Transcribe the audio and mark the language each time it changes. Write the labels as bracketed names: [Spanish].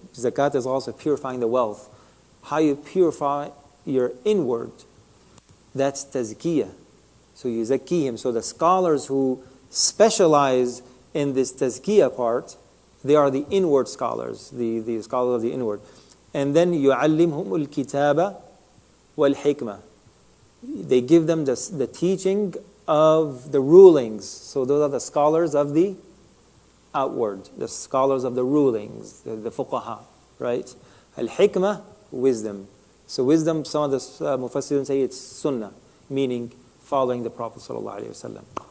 [English] Zakat is also purifying the wealth. How you purify your inward, that's tazkiyah. So you zakihim. So the scholars who specialize in this tazkiyah part, they are the inward scholars, the scholars of the inward. [Arabic] And then يُعَلِّمْهُمُ الْكِتَابَ وَالْحِكْمَةِ. [English] They give them the teaching of the rulings. So those are the scholars of the outward, the scholars of the rulings, the fuqaha, right? Al-hikmah, wisdom. So wisdom, some of the mufassirun say it's sunnah, meaning following the Prophet ﷺ.